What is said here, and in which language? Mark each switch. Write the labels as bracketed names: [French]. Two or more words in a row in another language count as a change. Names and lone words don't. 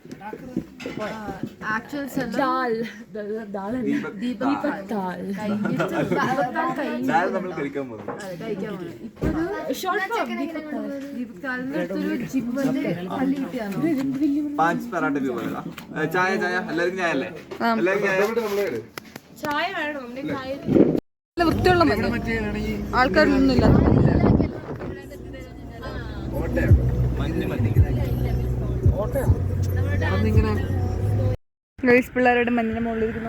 [Malayalam] നമ്മൾ കഴിക്കാൻ പോകുന്നു. [Hindi] 5 പറാട്ട भी बोलेगा। [Malayalam] चाय എല്ലാവർക്കും ചായ അല്ലേ? എല്ലാവർക്കും ചായ. നല്ല വൃത്തിയുള്ള മഞ്ഞ, ആൾക്കാരൊന്നും ഇല്ല. ഗൈസ് പിള്ളേരുടെ മഞ്ഞിന് മുകളിലിരിക്കുന്നു.